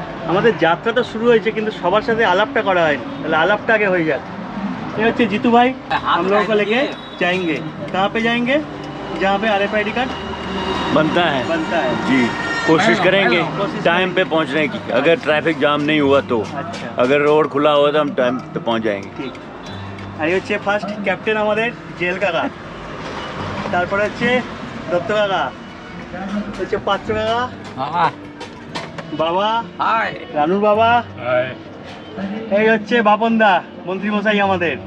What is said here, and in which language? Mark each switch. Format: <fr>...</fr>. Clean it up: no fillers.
<bn>আমাদের যাত্রা তো শুরু হয়েছে, কিন্তু সবার সাথে আলাপটা করা হয়নি। তাহলে আলাপটা আগে হয়ে যাক।</bn> <hi>ये</hi> <bn>হচ্ছে</bn> <hi>जीतू भाई, हम लोगों को लेके जाएंगे। कहाँ पे जाएंगे? जहाँ पे RFID कार्ड बनता है जी। कोशिश करेंगे टाइम पे पहुंचने की। अगर ट्रैफिक जाम नहीं हुआ तो, अच्छा अगर रोड खुला हुआ तो हम टाइम पे पहुंच जाएंगे।</hi> <bn>ঠিক। আর এই হচ্ছে ফার্স্ট ক্যাপ্টেন আমাদের জেল কাকা, তারপরে হচ্ছে দত্ত কাকা, হচ্ছে পাত্র কাকা, বাবা, রানুর বাবা, এই হচ্ছে বাপনদা মন্ত্রী মশাই আমাদের।</bn>